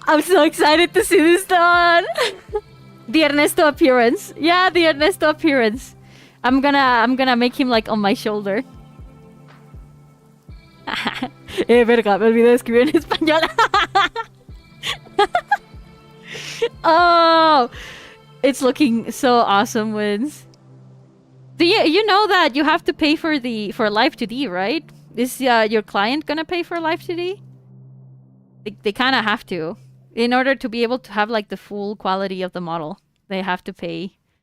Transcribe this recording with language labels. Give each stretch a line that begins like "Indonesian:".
English: I'm so excited to see this done. The Ernesto appearance. Yeah, the Ernesto appearance. I'm gonna make him like on my shoulder.
Spanish: Verga, me olvidé de escribir en español.
English: Oh, it's looking so awesome, Wins. Do you know that you have to pay for live 2D, right? Is your client gonna pay for live 2D? They kind of have to, in order to be able to have like the full quality of the model. They have to pay.